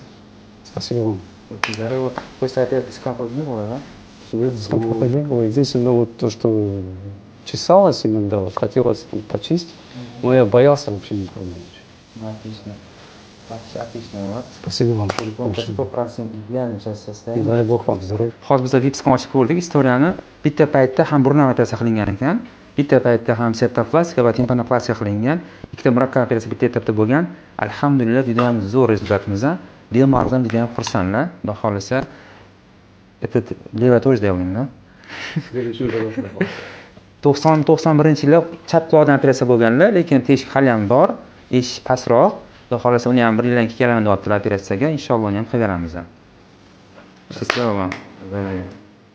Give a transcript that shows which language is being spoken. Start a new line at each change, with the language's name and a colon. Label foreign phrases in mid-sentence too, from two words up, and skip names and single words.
Russian: Спасибо вам. Вот после операции скапа не было, да? Сколько не было. Единственное, вот то, что чесалось иногда, вот хотелось почистить, но я боялся вообще не пробовать. Отлично. Отлично, вот. Спасибо вам.
Uzbek: 100% ideal so'zda.
Russian: Дай Бог вам здоровья.
Uzbek: Hozir biz vipsni ochib ko'rdik istoriyani. Bitta paytda ham burun operatsiya qilingan ekan, bitta paytda ham septoplastika va timpanoplastiya qilingan. Ikkita murakkab operatsiya bitta etapda bo'lgan. Alhamdulillah, juda ham zo'r rezultatimiz. Bemordan juda ham xursandlar. Xudo xolisa,
Russian: это leva тоже сделаем, да?
Uzbek: 90-91-yilda chap quloqdan operatsiya bo'lganlar, lekin teshik hali ham bor, eshik pastroq. Xudo xolasa uni ham bir yildan keyin kelaman deyaptilar operatsiyaga. Inshaalloh uni ham qilaveramiz.
Russian: Счастливо вам.